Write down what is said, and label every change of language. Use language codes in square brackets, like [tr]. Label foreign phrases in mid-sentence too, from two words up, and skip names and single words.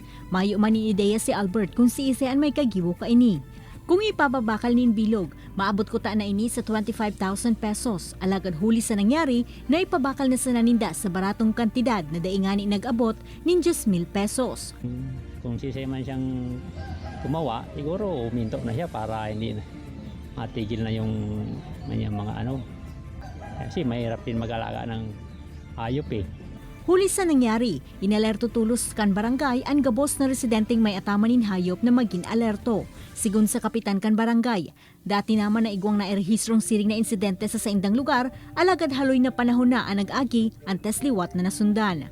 [bik] Mayo man ni ideya si Albert kung si Isean may kagibo ka ini. Kung ipababakal nin bilog, maabot ko ta na ini sa 25,000 pesos. Alagad huli sa nangyari na ipabakal na sa naninda sa baratong kantidad na daingani nag-abot nin 10,000 pesos. [tl] Kung sisay man siyang gumawa, siguro uminto na siya para hindi na matigil na yung mga ano. Kasi mahirap din mag-alaga ng hayop eh. [bik] Huli sa nangyari, inalerto tulos kan barangay ang gabos na residenteng may atamanin hayop na maging alerto. Sigun sa kapitan kan barangay, dati naman na igwang na erhistrong siring na insidente sa saindang lugar, alagad haloy na panahon na ang nag-agi antes liwat na nasundan.